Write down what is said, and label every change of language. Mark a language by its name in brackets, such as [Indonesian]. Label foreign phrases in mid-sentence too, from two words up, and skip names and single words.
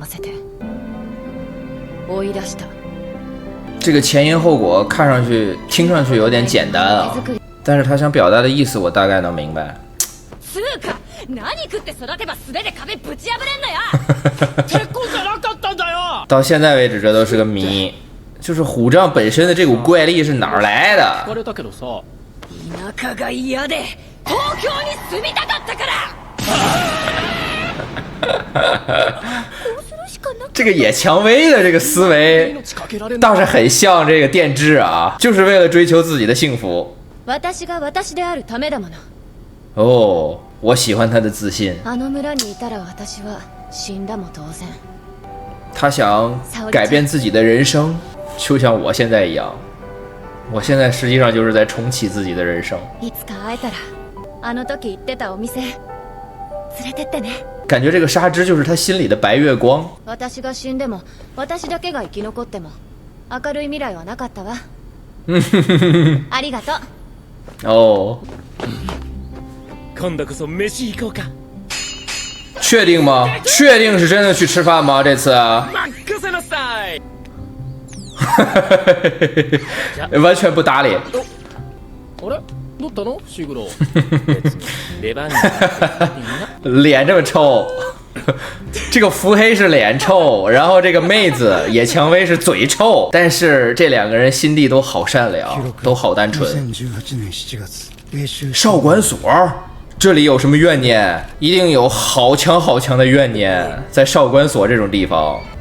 [Chinese] 这个前因后果看上去、听上去有点简单啊，但是他想表达的意思我大概能明白。到现在为止，这都是个谜，就是虎杖本身的这股怪力是哪儿来的？ [Japanese] 田舎が嫌で東京に住みたかったから。 [Chinese] 这个野蔷薇的这个思维倒是很像这个电治啊，就是为了追求自己的幸福。 [Japanese] 私が私であるためだもの。 [Chinese] 哦，我喜欢他的自信。 [Japanese] あの村にいたら私は死んだも当然。 [Chinese] 他想改变自己的人生，就像我现在一样。我现在实际上就是在重启自己的人生。 [Japanese] いつか会えたらあの時行ってたお店連れてってね。 [Chinese] 感觉这个纱织就是他心里的白月光。 [Japanese] 私が死んでも私だけが生き残っても明るい未来はなかったわ。ありがとう。哦，今度こそ飯行こうか。 [Chinese] 确定吗？确定是真的去吃饭吗？这次？ [Japanese] 任せなさい。 [Chinese] 完全不搭理。 [Japanese] あれ？どったの？シグロ。別に出番になっていいな。 [Chinese] 脸这么臭，这个腹黑是脸臭，然后这个妹子野蔷薇是嘴臭，但是这两个人心地都好善良，都好单纯。少管所，这里有什么怨念？一定有好强好强的怨念，在少管所这种地方。